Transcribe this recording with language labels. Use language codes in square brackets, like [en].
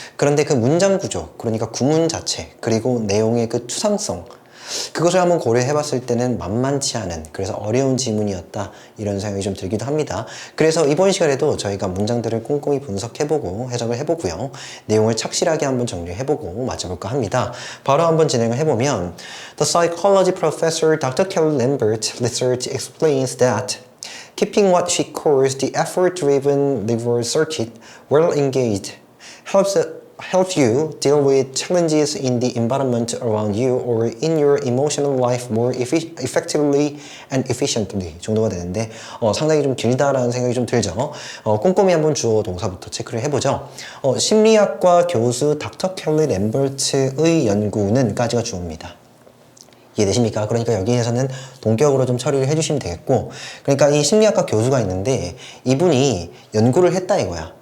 [ko] 그런데 그 문장 구조, 그러니까 구문 자체, 그리고 내용의 그 추상성, 그것을 한번 고려해 봤을 때는 만만치 않은, 그래서 어려운 지문이었다, 이런 생각이 좀 들기도 합니다. 그래서 이번 시간에도 저희가 문장들을 꼼꼼히 분석해보고 해석을 해보고요, 내용을 착실하게 한번 정리해보고 맞춰볼까 합니다. 바로 한번 진행을 해보면 [en] The psychology professor Dr. Kelly Lambert research explains that keeping what she calls the effort-driven liver circuit well engaged helps you deal with challenges in the environment around you or in your emotional life more effectively and efficiently [ko] 정도가 되는데 상당히 좀 길다라는 생각이 좀 들죠. 꼼꼼히 한번 주어 동사부터 체크를 해보죠. 심리학과 교수 닥터 켈리 램버트의 연구는 까지가 주어입니다. 이해되십니까? 그러니까 여기에서는 동격으로 좀 처리를 해주시면 되겠고, 그러니까 이 심리학과 교수가 있는데 이분이 연구를 했다 이거야.